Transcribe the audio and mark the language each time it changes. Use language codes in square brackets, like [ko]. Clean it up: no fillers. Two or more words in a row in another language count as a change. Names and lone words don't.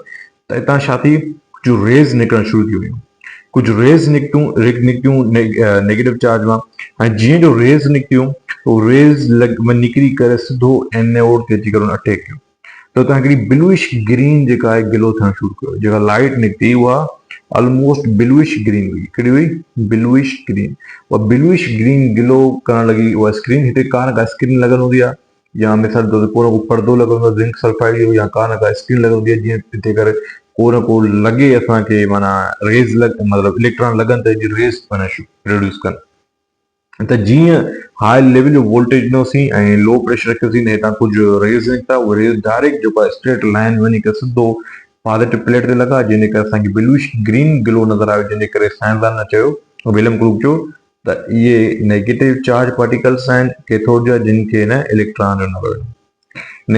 [sd] त हितां छा थी, कुझु रेज़ निकिरणु शुरू थी वियूं। कुझु रेज़ निकितियूं [en] negative charge [sd] मां, ऐं जीअं जो रेज़ निकितियूं, उहो रेज़ निकिरी करे सिधो एनोड ते अची करे अटैक कयो। त हुतां हिकिड़ी [en] bluish green [sd] जेका आहे ग्लो थियणु शुरू कयो। जेका लाइट निकिती उहा [en] almost bluish green [sd] हुई। कहिड़ी हुई, [en] bluish green. [sd] उहा [en] bluish green glow [sd] करणु लॻी। उहा स्क्रीन, हिते का न का स्क्रीन लॻल हूंदी आहे, या मिसाल तौर ते को न को पर्दो लॻल हूंदो आहे [en] zinc sulphide [sd] जो, या का न का स्क्रीन लॻल हूंदी आहे, जीअं हिते करे को न को लॻे असांखे, माना रेज़ मतिलबु इलेक्ट्रॉन लॻनि त जी [en] rays produce [sd] कनि। त जीअं [en] high level [sd] जो वोल्टेज ॾिनोसीं ऐं [en] low pressure [sd] रखियोसीं, हितां कुझु रेज़ निकिता। उहे रेज़ डायरेक्ट जेको आहे [en] straight line [sd] वञी करे सिधो [en] positive plate [sd] ते लॻा, जंहिंजे करे असांखे [en] bluish green glow [sd] नज़र आयो, जंहिंजे करे साइंसदान चयो, विलियम क्रूक चयो त इहे [en] negative charge particles [sd] आहिनि कैथोड जा, जिन खे न इलेक्ट्रॉन जो नालो ॾिनो।